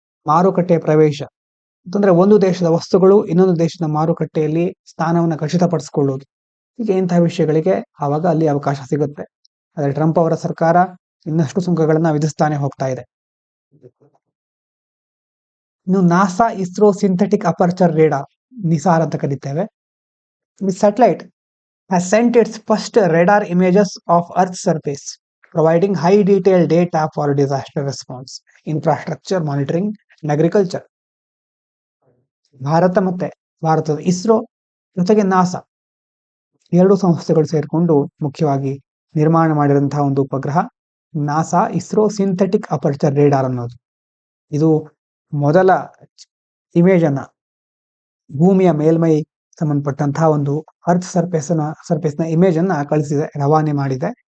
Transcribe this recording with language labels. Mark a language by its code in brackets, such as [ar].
[kn] ಮಾರುಕಟ್ಟೆಯ ಪ್ರವೇಶ ಅಂತಂದ್ರೆ ಒಂದು ದೇಶದ ವಸ್ತುಗಳು ಇನ್ನೊಂದು ದೇಶದ ಮಾರುಕಟ್ಟೆಯಲ್ಲಿ ಸ್ಥಾನವನ್ನು ಖಚಿತಪಡಿಸಿಕೊಳ್ಳೋದು, ಹೀಗೆ ಇಂತಹ ವಿಷಯಗಳಿಗೆ ಆವಾಗ ಅಲ್ಲಿ ಅವಕಾಶ ಸಿಗುತ್ತೆ. ಆದರೆ ಟ್ರಂಪ್ ಅವರ ಸರ್ಕಾರ ಇನ್ನಷ್ಟು ಸುಂಕಗಳನ್ನ ವಿಧಿಸ್ತಾನೆ ಹೋಗ್ತಾ ಇದೆ. ಇನ್ನು NASA ISRO synthetic aperture radar, Nisar ಅಂತ ಕರೀತೇವೆ. [en] This satellite has sent its first radar images of Earth's surface, providing high detailed data for disaster response, infrastructure monitoring and agriculture. [kn] ಭಾರತದ ಇಸ್ರೋ ಜೊತೆಗೆ ನಾಸಾ ಎರಡು ಸಂಸ್ಥೆಗಳು ಸೇರಿಕೊಂಡು ಮುಖ್ಯವಾಗಿ ನಿರ್ಮಾಣ ಮಾಡಿದಂತಹ ಒಂದು ಉಪಗ್ರಹ NASA ISRO synthetic aperture radar ಅನ್ನೋದು. ಇದು ಮೊದಲ ಇಮೇಜ್ ಅನ್ನ, ಭೂಮಿಯ ಮೇಲ್ಮೈ ಸಂಬಂಧಪಟ್ಟಂತಹ ಒಂದು ಅರ್ತ್ ಸರ್ಫೇಸ್ನ ಇಮೇಜ್ ಅನ್ನ ರವಾನೆ ಮಾಡಿದೆ.